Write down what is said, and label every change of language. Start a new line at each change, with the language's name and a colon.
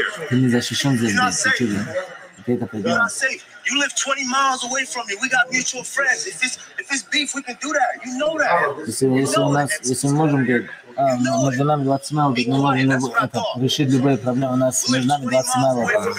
Russian: Ты не защищен здесь, ты это понимаешь.
English: You live 20 miles away from me. We got mutual friends. If it's beef, we can do that. You know that.
Russian: Если мы можем говорить, между нами 20 майлов, мы можем решить любые проблемы. У нас между нами 20 майлов.